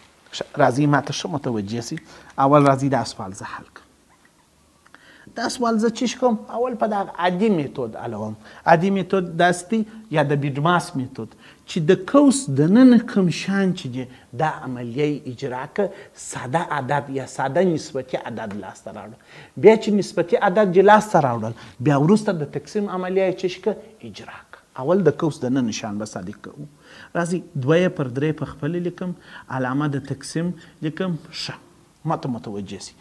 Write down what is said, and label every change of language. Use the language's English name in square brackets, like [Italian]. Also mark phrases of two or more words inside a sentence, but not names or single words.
[Pashto] راځئ ما ته ښه متوجه سئ. اول راځئ دا سوال زه حل کړم. دا سوال زه چې کوم اول په دغه عادي میتود حلوم. عادي میتود داسې دی یا د بیډماس میتود چې د قوس دننه کوم شیان چې دي دا عملیه اجرا که ساده عدد یا ساده نسبتي عدد لاسته راوړل. بیا چې نسبتي عدد چې لاسته راوړل بیا وروسته د تقسیم عملیه یې چې که اجرا که. اول د قوس دننه شیان به ساده کوو. راځئ 2/3 په خپله لیکم علامه د تقسیم لیکم ښه ما ته متوجه سي.